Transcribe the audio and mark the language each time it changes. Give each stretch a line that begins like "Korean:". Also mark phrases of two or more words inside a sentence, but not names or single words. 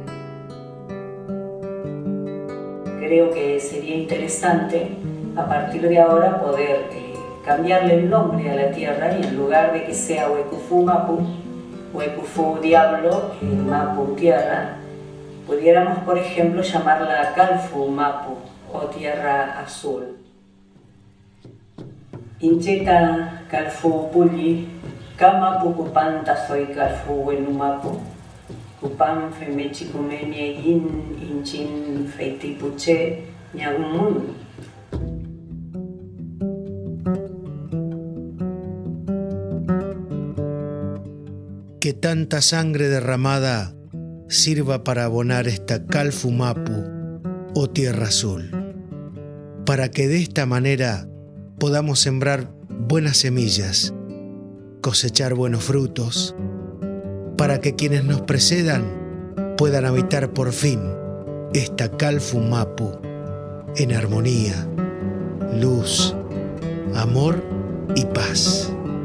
Spanish: Creo que sería interesante a partir de ahora poder cambiarle el nombre a la tierra y en lugar de que sea Huecufu Mapu, Huecufu Diablo, Mapu Tierra, pudiéramos por ejemplo llamarla Calfu Mapu o Tierra Azul.
Mapuche: Incheta Calfu Pulli, Kama Pucupanta soy Calfu Wenumapu. Kupam femechikumenie yin inchin feitipuche ñagumun.
Spanish: Que tanta sangre derramada sirva para abonar esta Calfumapu o tierra azul, para que de esta manera podamos sembrar buenas semillas, cosechar buenos frutos, para que quienes nos precedan puedan habitar por fin esta Calfumapu en armonía, luz, amor y paz.